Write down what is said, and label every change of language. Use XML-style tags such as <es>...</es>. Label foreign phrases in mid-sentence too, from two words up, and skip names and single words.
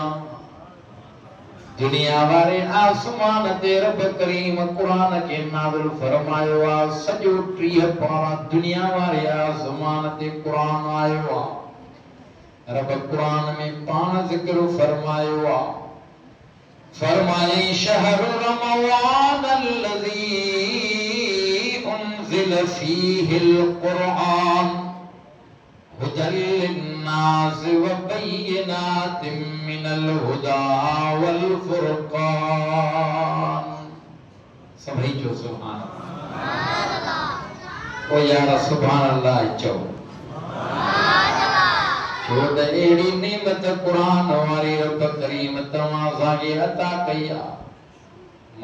<sd>दुनिया वाले आसमान ते रब करीम कुरान के नाज़िल फरमायो आ। सजो 30 पारा दुनिया वाले आसमान ते कुरान आयो आ। रब कुरान में पान जिक्र फरमायो आ।</sd> <ar>फरमाए شهر رمضان الذي أنزل فيه القرآن هدى للناس وبينات من الهدى والفرقان.</ar> <sd>सभी जो</sd> <ar>سبحان الله.</ar> <sd>ओ यार</sd> <ar>سبحان الله</ar> <sd>चो। छो त अहिड़ी नेमत क़ुरान वारे रब करीम तव्हां असांखे अता कई आहे।</sd>